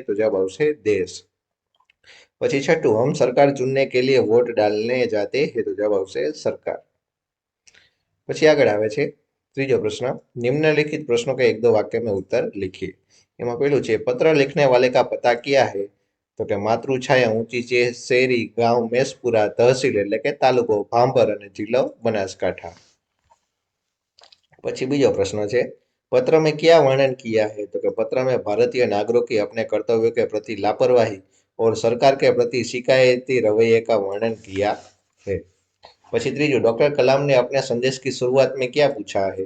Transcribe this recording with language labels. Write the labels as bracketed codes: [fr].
[hi] तो जवाब [gu] આવશે [hi] देश. [gu] પછી [hi] छठુं, हम सरकार चुनने के लिए वोट डालने जाते हैं. तो जवाब [gu] આવશે [hi] सरकार. [gu] પછી આગળ આવે છે ત્રીજો પ્રશ્ન, [hi] निम्नलिखित प्रश्नों के 1-2 वाक्य में उत्तर लिखिए. [gu] એમાં પહેલું છે, [hi] पत्र लिखने वाले का पता क्या है? [gu] તો કે માતૃછાયા ઊંચી છે, શેરી, ગાંવ મેસપુરા, તહસીલ એટલે કે તાલુકો ભાંભર અને જિલ્લો બનાસકાંઠા. પછી બીજો પ્રશ્ન છે, [hi] पत्र में क्या वर्णन किया है? तो कि पत्र में भारतीय नागरिकों की अपने कर्तव्यों के प्रति लापरवाही और सरकार के प्रति शिकायती रवैये का वर्णन किया है. [gu] પછી ત્રીજું, [hi] डॉक्टर कलाम ने अपने संदेश की शुरुआत में क्या पूछा है?